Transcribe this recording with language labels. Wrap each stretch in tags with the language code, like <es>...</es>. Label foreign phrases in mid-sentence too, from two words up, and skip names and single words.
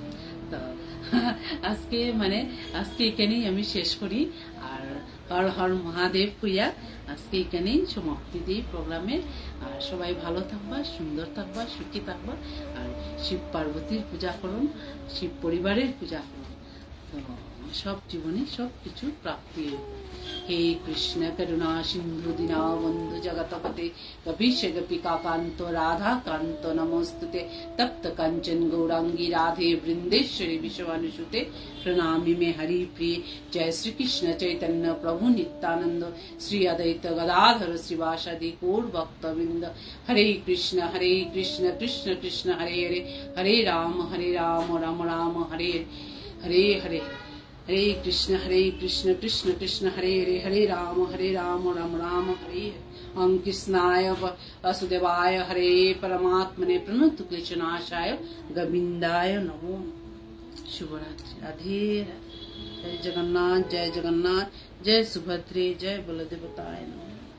<bn>তো আজকে মানে আজকে এখানেই আমি শেষ করি, আর হর হর মহাদেব কইয়া আজকে এখানেই সমাপ্তি দিই প্রোগ্রামের। আর সবাই ভালো থাকবা, সুন্দর থাকবা, সুখী থাকবা, আর শিব পার্বতীর পূজা করুন, শিব পরিবারের পূজা করুন, তো সব জীবনে সব কিছু প্রাপ্তি।</bn> <sa>हे कृष्ण करुणा सिंधु दीनबंधु जगतपते कपीश गोपिका कांतो राधा कांतो नमोस्तुते तप्त कंचन गौरांगी राधे वृंदेश्वरी विश्वानुसुते प्रणामी में हरि प्रिय। जय श्री कृष्ण चैतन्य प्रभु नित्यानंद श्री अद्वैत गदाधर श्रीवासादि गौर भक्तवृंद। हरे कृष्ण कृष्ण कृष्ण हरे हरे, हरे राम राम राम हरे हरे हरे। हरे कृष्ण कृष्ण कृष्ण हरे हरे, हरे राम राम राम हरे हरे। ओम कृष्णाय वासुदेवाय हरे परमात्मने प्रणत क्लेशनाशाय गोविंदाय नमो।</sa> <hi>शुभरात्रि, राधे राधे।</hi> <sa>जय जगन्नाथ जय सुभद्रे, जय बलदेवताय नमः।</sa>